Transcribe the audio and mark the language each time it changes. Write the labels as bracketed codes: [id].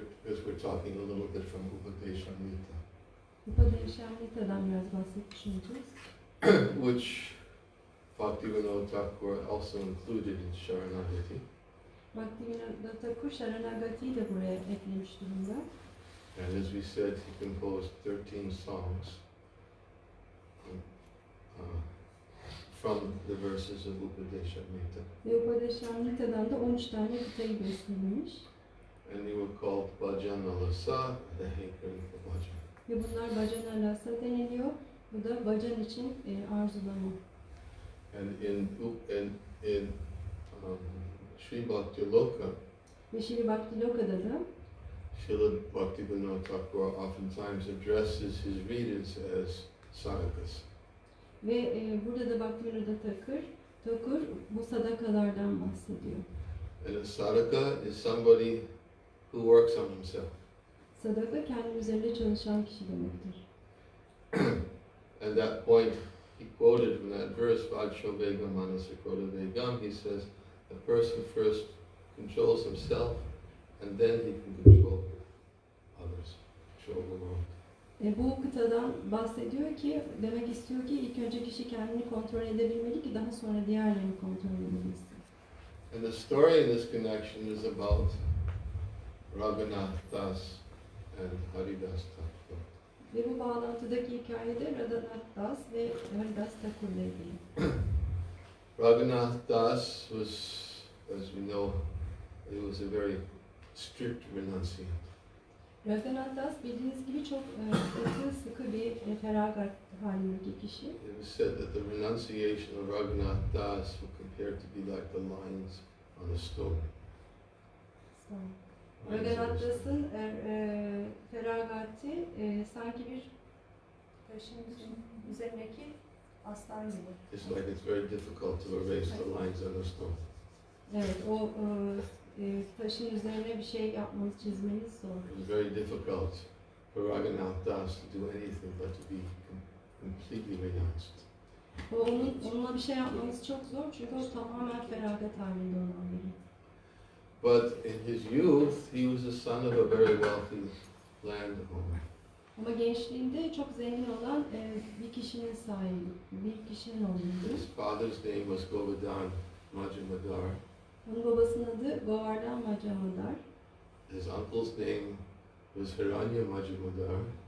[en] As we're talking a little bit from Upadeshamrita. [tr] Upadeshamrita'dan biraz bahsetmiş olacağız. [en] Which Bhaktivinoda Thakur also included in Sharanagati. [tr] Bhaktivinoda Thakur Sharanagati'yi de buraya eklemiş durumda. [en] And as we said, he composed 13 songs from the verses of Upadeshamrita. [tr] Ve Upadeshamrita'dan da 13 tane kıtayı beslemiş. [en] And they were called Bhajan Alasa, the Hankering for Bhajan. [tr] Ve bunlar Bhajan Alasa deniliyor. Bu da Bhajan için arzulama. [en] And in Sri Bhakti Loka, [tr] Ve Shri Bhakti Loka'da da [en] Srila Bhaktivinoda Thakur oftentimes addresses his readers as sadhakas. [tr] ve burada da Bhaktivinoda Thakur bu sadakalardan bahsediyor. [en] And a sadhaka is somebody who works on himself. [tr] Sadaka kendi üzerinde çalışan kişi demektir. [en] At that point, he quoted from that verse, Vajravega Manasakota Vegam, he says, the person first controls himself, and then he can control others, control the world. [tr] Bu kıtadan bahsediyor ki, demek istiyor ki ilk önce kişi kendini kontrol edebilmeli ki daha sonra diğerlerini kontrol edebilsin. [en] And the story in this connection is about Raghunath Das and Haridas Thakur. [tr] Ve bu bağlantıdaki hikayede Raghunath Das ve Haridas Thakur'la ilgili. [en] Raghunath Das was, as we know, he was a very strict renunciant. [tr] Raghunath Das bildiğiniz gibi çok sıkı bir feragat halindeki kişi. [en] It was said that the renunciation of Raghunath Das was compared to be like the lines on a stone. [tr] Raghunath Das'ın feragati sanki bir taşın üzerindeki aslan gibi. [en] It's like it's very difficult to erase the lines on a stone. [tr] Evet, o taşın üzerine bir şey yapmanız, çizmeniz zor. [en] It was very difficult for Raghunath Das to do anything but to be completely renounced. [tr] Onunla bir şey yapmanız çok zor çünkü o tamamen feragat halinde olan biri. [en] But in his youth, he was the son of a very wealthy landowner. [tr] Ama gençliğinde çok zengin olan bir kişinin sahibi, bir kişinin oğluydu. [en] His father's name was Govardhan Majumdar. [tr] Onun babasının adı Govardhan Majumdar. [en] His uncle's name was Hiranya Majumdar.